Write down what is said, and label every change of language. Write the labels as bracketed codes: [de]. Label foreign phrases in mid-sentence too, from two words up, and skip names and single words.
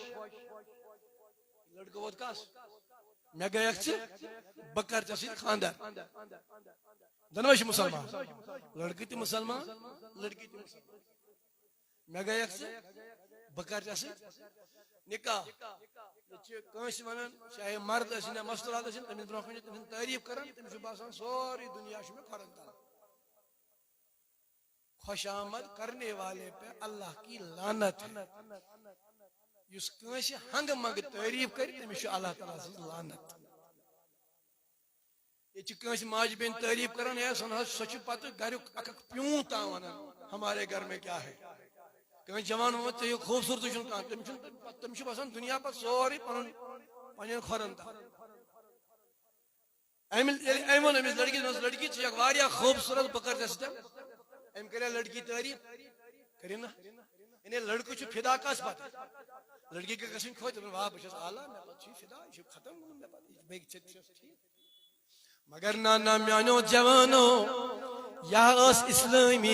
[ks] لڑکہٕ ووت کس مےٚ گٔیکھ ژٕ بہٕ کرٕ ژےٚ سۭتۍ خاندر دۄنوے چھِ مُسلمان لڑکہٕ تہِ مُسلمان لڑکی تہِ مُسلمان مےٚ گٔیکھ ژٕ بہٕ کرٕ ژےٚ سۭتۍ نکاح ییٚتہِ چھِ کٲنٛسہِ ونان چاہے مرد ٲسِنۍ یا مستورات ٲسِنۍ تٔمِس برونٛہہ کُن تٔمۍ سٕنٛز تعریٖف کران تٔمِس چھُ باسان سورُے دُنیا چھُ مےٚ کھۄرن تل [ur] خوش آمد کرنے والے پہ اللہ کی لعنت ہے [ks] یُس کٲنٛسہِ ہنگہٕ منگہٕ تعریٖف کرِ تٔمِس چھُ اللہ تعالیٰ سٕنٛز لعنت ییٚتہِ چھِ کٲنٛسہِ ماجہِ بیٚنہِ تعریٖف کران ہے سۄ چھِ پتہٕ گریُک اکھ اکھ پیوٗنٛت تام ونان [ur] ہمارے گھر میں کیا ہے [ks] کٲنٛسہِ جوان ووٚن ژےٚ یہِ خوٗبصوٗرتی چھُنہٕ کانٛہہ تٔمِس چھُ باسان دُنیا پتہٕ سورُے پننٮ۪ن کھۄرن تل أمۍ ووٚن أمِس لڑکی لڑکی ژٕ چھکھ واریاہ خوٗبصوٗرت بہٕ کرٕ ژےٚ سۭتۍ أمۍ کریٛا لڑکی تعریٖف کٔرِن نہ یعنی لڑکہٕ چھُ فدا کس پتہٕ لڑکی گٔے گژھٕنۍ خۄش دپان واہ بہٕ چھس اعلیٰ مےٚ پتہٕ چھُ یہِ فدا یہِ چھُ ختم گوٚمُت مےٚ پتہٕ یہِ بیٚیہِ ٹھیٖک مگر نانا میانیو جوانو یہ ٲس اسلٲمی